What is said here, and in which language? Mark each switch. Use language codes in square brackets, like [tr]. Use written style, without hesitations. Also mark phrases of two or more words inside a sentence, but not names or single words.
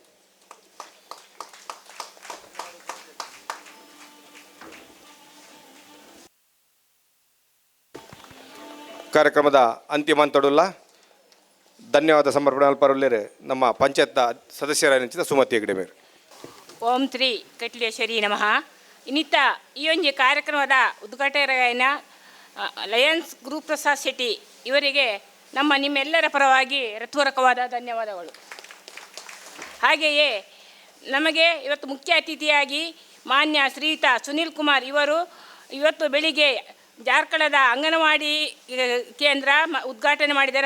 [kn] ಕಾರ್ಯಕ್ರಮದ ಅಂತಿಮ ಅಂತಡುಲ್ಲ ಧನ್ಯವಾದ ಸಮರ್ಪಣೆ ಅಲ್ಪರುಲ್ಲೇರು ನಮ್ಮ ಪಂಚಾಯತ್ ಸದಸ್ಯರಾದ ಸುಮತಿ ಹೆಗ್ಡೆ ಮೇರು. [sa] ಓಂ ಶ್ರೀ ಕಟ್ಲೇಶ್ವರಿ ನಮಃ. [kn] ಇನ್ನಿತ ಈ ಒಂದು ಕಾರ್ಯಕ್ರಮದ ಉದ್ಘಾಟಕರಾಗಿನ ಲಯನ್ಸ್ ಗುರುಪ್ರಸಾದ್ ಶೆಟ್ಟಿ ಇವರಿಗೆ ನಿಮ್ಮೆಲ್ಲರ ಪರವಾಗಿ ಹೃತ್ಪೂರ್ವಕವಾದ ಧನ್ಯವಾದಗಳು. ಹಾಗೆಯೇ ನಮಗೆ ಇವತ್ತು ಮುಖ್ಯ ಅತಿಥಿಯಾಗಿ ಮಾನ್ಯ ಶ್ರೀಯುತ ಸುನೀಲ್ ಕುಮಾರ್ ಇವರು ಇವತ್ತು ಬೆಳಿಗ್ಗೆ ಜಾರ್ಖಂಡದ ಅಂಗನವಾಡಿ ಕೇಂದ್ರ ಉದ್ಘಾಟನೆ ಮಾಡಿದ್ದಾರೆ.